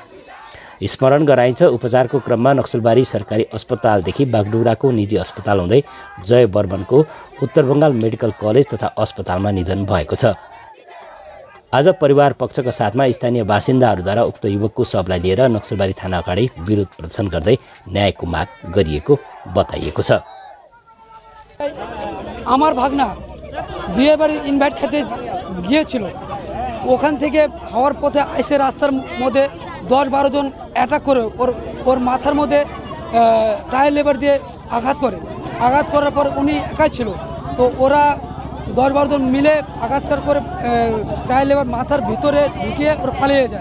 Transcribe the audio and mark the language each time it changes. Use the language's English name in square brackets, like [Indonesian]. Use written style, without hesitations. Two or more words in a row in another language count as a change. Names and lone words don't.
[Nepali] स्मरण गराइन्छ, उपचारको क्रममा नक्सलबारी सरकारी अस्पतालदेखि बागडुग्राको निजी अस्पताल हुँदै जय बर्मनको उत्तर बङ्गाल मेडिकल कलेज तथा अस्पतालमा निधन भएको छ। आज परिवार पक्षका साथमा स्थानीय बासिन्दाहरूद्वारा उक्त युवकको शवलाई लिएर नक्सलबारी थाना अगाडि विरोध प्रदर्शन गर्दै न्यायको माग गरिएको बताइएको छ। [Bangla] আমার ভাগনা বিয়ে বাড়ি ইনভাইট খেতে গিয়েছিল, ওখান থেকে খাওয়ার পথে এসে রাস্তার মধ্যে 10-12 জন অ্যাটাক করে ওর মাথার মধ্যে টায়ার লেবার দিয়ে আঘাত করার পর উনি একাই ছিল, তো ওরা 10-12 জন মিলে আঘাত করে টায়ার লেবার মাথার ভিতরে ঢুকিয়ে ওরা পালিয়ে যায়।